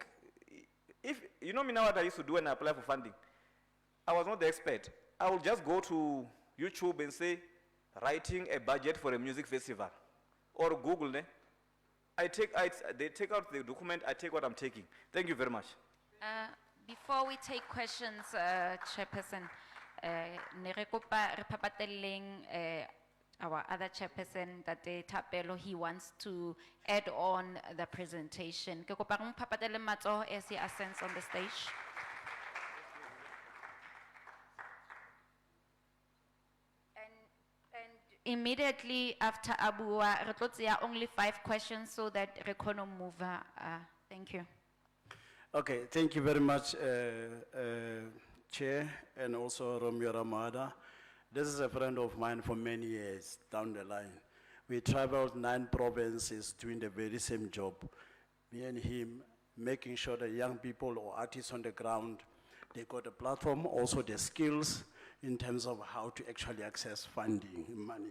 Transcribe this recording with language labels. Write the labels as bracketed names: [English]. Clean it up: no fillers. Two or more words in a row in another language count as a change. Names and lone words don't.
[English] If you know me now, what I used to do when I apply for funding, I was not the expert. I will just go to YouTube and say, writing a budget for a music festival, or Google. Ne? They take out the document. I take what I'm taking. Thank you very much. Before we take questions, [Southern Sotho] Chairperson, ne re kopa re papateleng, [English] our other chairperson, that Tapelo, he wants to add on the presentation. [Southern Sotho] Ke kopa re mo papatele matsoho [English] as he ascends on the stage. And immediately after Abua, [Southern Sotho] re tlo tseya [English] only 5 questions so that [Southern Sotho] re kgone ho [English] move. Thank you. Okay, thank you very much, Chair, and also Romeo Ramada. This is a friend of mine for many years down the line. We traveled 9 provinces doing the very same job. Me and him, making sure that young people or artists on the ground, they got a platform, also the skills in terms of how to actually access funding, money.